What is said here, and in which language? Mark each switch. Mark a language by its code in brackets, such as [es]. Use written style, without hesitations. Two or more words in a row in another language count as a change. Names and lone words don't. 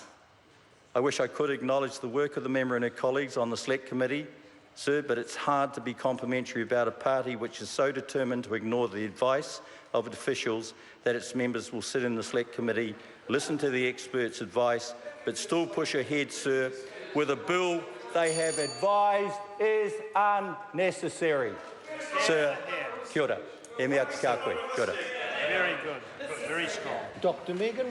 [en] I wish I could acknowledge the work of the member and her colleagues on the Select Committee, sir, but it's hard to be complimentary about a party which is so determined to ignore the advice of officials that its members will sit in the Select Committee, listen to the experts' advice, but still push ahead, sir, with a bill they have advised is unnecessary. Sir, [mi] kia ora. E mea te kā koe. Kia ora. [en] Very good. Very strong. Dr. Megan